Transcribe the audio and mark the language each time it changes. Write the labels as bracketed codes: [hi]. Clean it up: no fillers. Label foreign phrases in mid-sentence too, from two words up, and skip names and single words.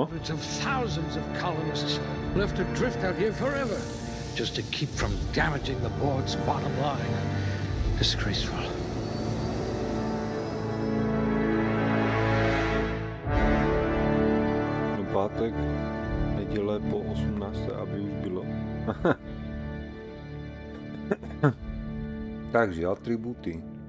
[en] Thousands of colonists left to drift out here forever, just to keep from damaging the board's bottom line. Disgraceful. [cs] No pátek, neděle po 18. aby už bylo. Takže atributy.